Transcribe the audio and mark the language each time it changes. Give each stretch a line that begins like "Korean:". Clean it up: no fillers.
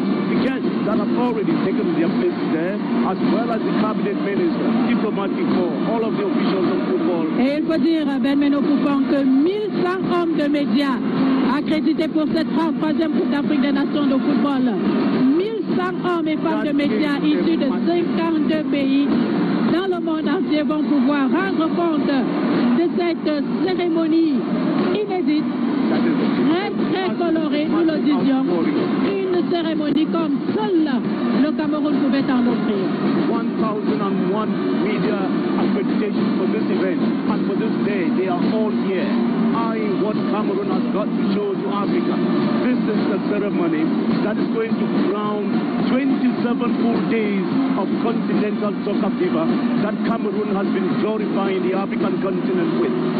English: the guests that have already taken their places there, as well as the cabinet minister, diplomatic corps, all of the officials of football.
French: Et il faut dire, Benmeno Koufang, que 1100 hommes de médias accrédités pour cette 33e Coupe d'Afrique des Nations de football. 1100 hommes et femmes de médias issus de 52 pays dans le monde entier vont pouvoir rendre compte de cette cérémonie inédite, très colorée, nous le disions, une cérémonie comme seul le Cameroun pouvait en offrir.
English: 1001 media accreditation for this event, and for this day, they are all here, eyeing what Cameroon has got to show to Africa. This is the ceremony that is going to crown 27 full days of continental soccer fever that Cameroon has been glorifying the African continent with.